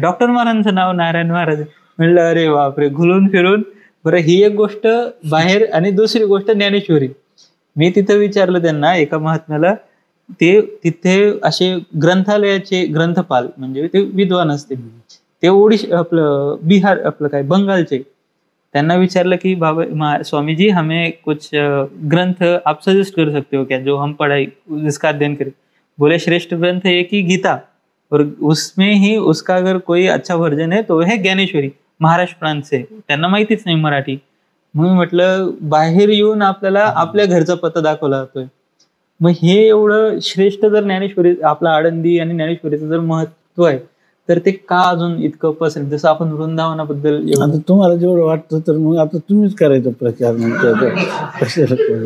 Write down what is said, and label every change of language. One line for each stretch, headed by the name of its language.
Marathi: Doctor महाराजांचं नाव नारायण महाराज. म्हणलं अरे बापरे, घुलून फिरून. बरं, ही एक गोष्ट बाहेर. आणि दुसरी गोष्ट ज्ञानेश्वरी. मी तिथं विचारलं त्यांना, एका महात्म्याला, ते तिथे असे ग्रंथालयाचे ग्रंथपाल म्हणजे ते विद्वान असते, ते आपलं बिहार, आपलं काय बंगालचे. त्यांना विचारलं की
Hindi: बाबा स्वामी जी हमें कुछ ग्रंथ आप सजेस्ट कर सकते हो क्या जो हम पढ़ाई जिसका अध्ययन करें? बोले श्रेष्ठ ग्रंथ एक ही गीता, और उसमें ही उसका अगर कोई अच्छा वर्जन है तो है ज्ञानेश्वरी, महाराष्ट्र प्रांत से.
Marathi: त्यांना माहितीच नाही मराठी. मग म्हटलं बाहेर येऊन आपल्याला आपल्या घरचा पत्ता दाखवला जातोय. मग हे एवढं श्रेष्ठ जर ज्ञानेश्वरी, आपला आळंदी आणि ज्ञानेश्वरीचं जर महत्व आहे तर ते का अजून इतकं पसरेल? जसं आपण वृंदावनाबद्दल तुम्हाला जेवढं वाटतं तर मग आता तुम्हीच करायचा प्रचार.